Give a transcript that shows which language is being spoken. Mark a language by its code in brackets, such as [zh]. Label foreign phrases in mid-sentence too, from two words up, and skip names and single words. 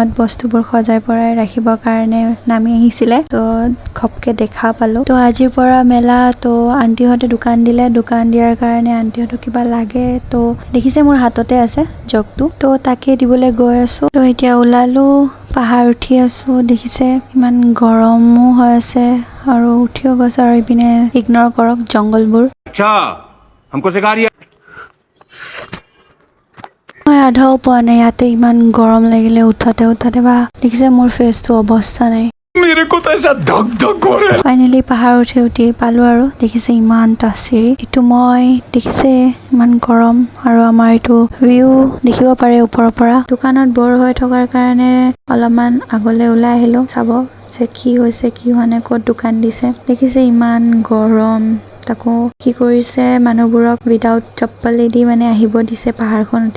[as] বস্তুবোৰ সজাই পৰাই ৰাখিবৰ কাৰণে নামি আহিছিলে তো খপকে দেখা পালো তো আজিৰ পৰা মেলা তো আন্টিহঁতে দোকান দিয়াৰ কাৰণে আন্টিহঁতক কিবা লাগে তো দেখিছে মোৰ হাততে আছে জগটো তো তাকে দিবলৈ গৈ আছো তো এতিয়া ওলালো পাহাৰ উঠি আছো দেখিছে ইমান গৰমো হৈ আছে আৰু উঠিও গৈছে আৰু ইপিনে ইগনৰ কৰক জংগলবোৰ [hi] अच्छा हमको सिखा रही है [as] মই আধাও পোৱা নাই ইয়াতে ইমান গৰম লাগিলে উঠতে বা দেখিছে মোৰ ফেচটো অৱস্থা নাই [hi] मेरे को तो ऐसा धक धक हो रहा है [as] ফাইনেলি পাহাৰ উঠি পালো আৰু দেখিছে ইমান তাচিৰি এইটো মই দেখিছে ইমান গৰম আৰু আমাৰ এইটো ভিউ দেখিব পাৰে ওপৰৰ পৰা দোকানত বৰ হৈ থকাৰ কাৰণে অলপমান আগলৈ ওলাই আহিলো চাব যে কি হৈছে কি হোৱা নাই ক'ত দোকান দিছে দেখিছে ইমান গৰম তাকো কি কৰিছে মানুহবোৰক উইদাউট চপ্পলেদি মানে আহিব দিছে পাহাৰখন উঠি